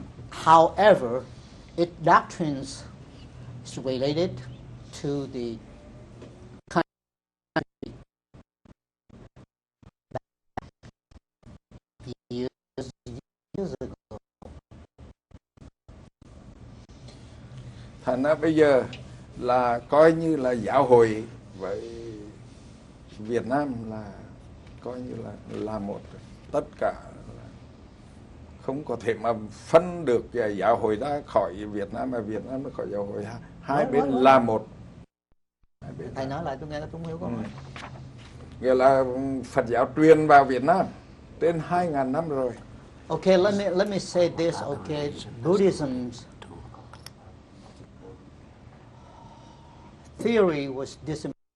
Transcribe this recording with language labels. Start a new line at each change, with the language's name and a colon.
English: However, its doctrines is related to the country years ago.
Vietnamese: Thành ra bây giờ là coi như là giáo hội với Việt Nam là coi như là một, tất cả là không có thể mà phân được giáo hội ra khỏi Việt Nam và Việt Nam ra khỏi giáo hội, hai bên là một. Thầy nói lại tôi nghe tôi không hiểu câu hỏi. Nghĩa là Phật giáo truyền vào Việt Nam trên 2.000 năm rồi.
English: Okay, let me say this. Okay, Buddhism's theory was disseminated.